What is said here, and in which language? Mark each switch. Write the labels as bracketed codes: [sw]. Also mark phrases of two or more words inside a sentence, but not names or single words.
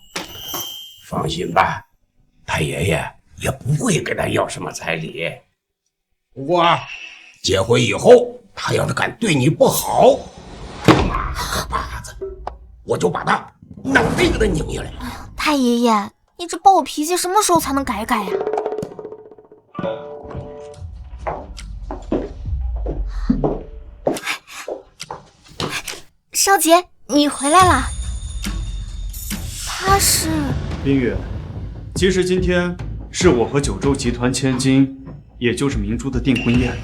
[zh] 放心吧，太爺爺也不會跟他要什麼彩禮。不過結婚以後，他要是敢對你不好，媽個巴子，我就把他腦袋給他擰下來。太爺爺，你這暴脾氣什麼時候才能改改呀？少杰，你回来了。他是冰月，其實今天是我和九州集團千金，也就是明珠的訂婚宴。